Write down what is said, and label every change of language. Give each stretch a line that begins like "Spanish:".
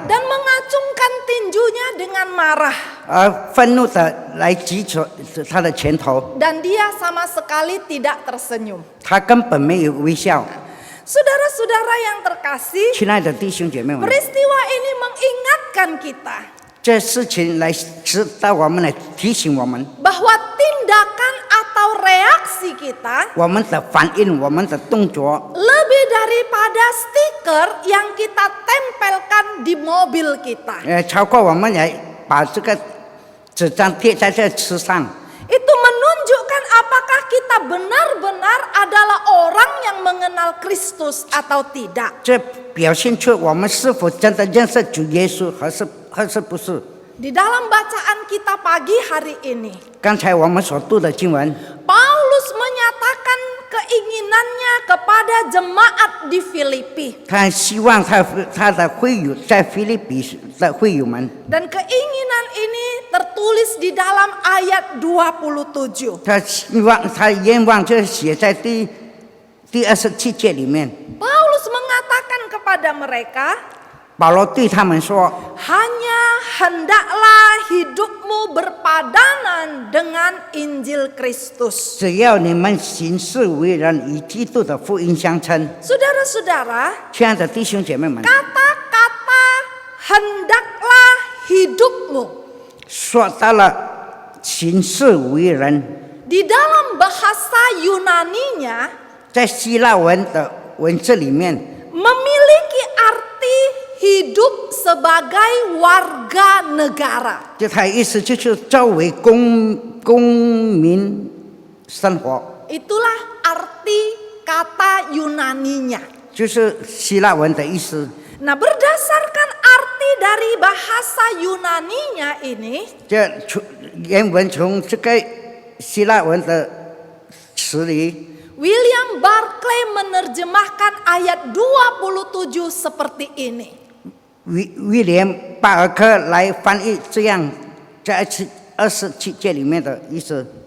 Indonesian: dan mengacungkan tinjunya dengan marah.
Chinese: 愤怒的来击着他的拳头，
Indonesian: Dan dia sama sekali tidak tersenyum.
Chinese: 他根本没有微笑。
Indonesian: Saudara-saudara yang terkasih,
Chinese: 亲爱的弟兄姐妹们，
Indonesian: peristiwa ini mengingatkan kita
Chinese: 这事情来指导我们，来提醒我们，
Indonesian: bahwa tindakan atau reaksi kita
Chinese: 我们的反应，我们的动作，
Indonesian: lebih daripada stiker yang kita tempelkan di mobil kita.
Chinese: 超过我们来把这个纸张贴在这车上。
Indonesian: Itu menunjukkan apakah kita benar-benar adalah orang yang mengenal Kristus atau tidak.
Chinese: 这表现出我们是否真的认识主耶稣，还是不是？
Indonesian: Di dalam bacaan kita pagi hari ini,
Chinese: 刚才我们所读的经文，
Indonesian: Paulus menyatakan keinginannya kepada jemaat di Filipi.
Chinese: 他希望他的会友在腓立比的会友们，
Indonesian: Dan keinginan ini tertulis di dalam ayat 27.
Chinese: 他希望他愿望就写在第27节里面。
Indonesian: Paulus mengatakan kepada mereka,
Chinese: 保罗对他们说：
Indonesian: hanya hendaklah hidupmu berpadanan dengan Injil Kristus.
Chinese: 只要你们行事为人与基督的福音相称。
Indonesian: Saudara-saudara,
Chinese: 亲爱的弟兄姐妹们，
Indonesian: kata-kata hendaklah hidupmu
Chinese: 说到了行事为人，
Indonesian: di dalam bahasa Yunaninya
Chinese: 在希腊文的文字里面，
Indonesian: memiliki arti hidup sebagai warga negara.
Chinese: 就它意思就是作为公民生活，
Indonesian: Itulah arti kata Yunaninya.
Chinese: 就是希腊文的意思。
Indonesian: Nah, berdasarkan arti dari bahasa Yunaninya ini,
Chinese: 这原文从这个希腊文的词里，
Indonesian: William Barclay menerjemahkan ayat 27 seperti ini.
Chinese: 威廉巴尔克来翻译这样，在27节里面的意思。